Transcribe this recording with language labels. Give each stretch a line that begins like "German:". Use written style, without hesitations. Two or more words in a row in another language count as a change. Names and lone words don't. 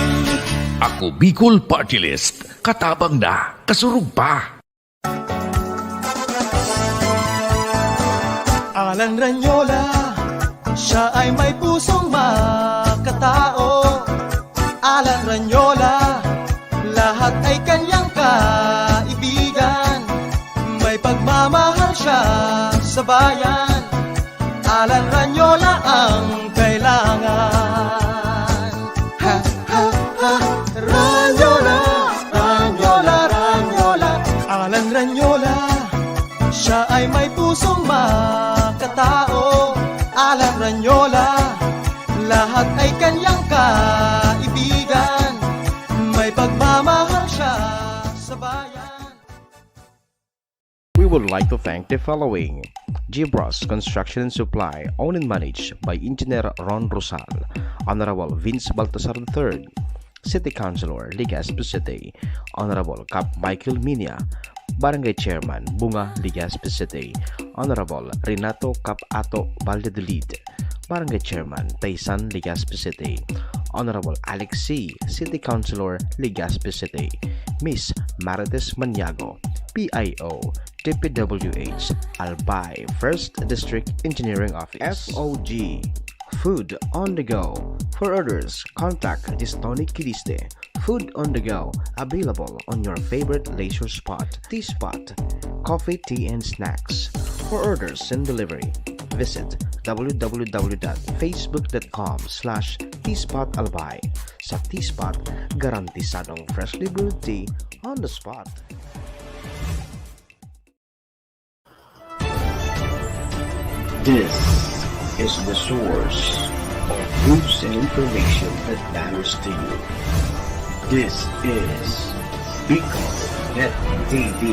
Bikol: Ako Bicol Party List. Katabang na, kasurog pa.
Filipino: Alan Ranyola, siya ay may pusong makatao. Alan Ranyola, lahat ay kanyang kaibigan. May pagmamahal siya sa bayan. Alan Ranyola ang kailangan. Ha, ha, ha, Ranyola, Ranyola, Ranyola. Alan Ranyola, siya ay may pusong makatao. Alan Ranyola, lahat ay kanyang kaibigan. May pagmamahal siya sa bayan.
English: We would like to thank the following: Gibros Construction and Supply, owned and managed by Engineer Ron Rosal, Honorable Vince Baltasar III, City Councilor Legazpi City, Honorable Cap Michael Minia, Barangay Chairman Bunga Legazpi City, Honorable Renato Cap Ato Valladolid, Barangay Chairman Taysan Legazpi City, Honorable Alex C, City Councilor Legazpi City, Miss Marites Maniago, PIO, DPWH, Albay 1st District Engineering Office, FOG, Food on the Go. For orders, contact Gistoni Kiliste. Food on the Go, available on your favorite leisure spot, tea spot, coffee, tea, and snacks. For orders and delivery, visit www.facebook.com/teaspotalbay.
Filipino: Sa Teaspot, garantisadong
English: freshly brewed tea on the spot. This is the source of news and information that matters to you. This is Bicol Net TV.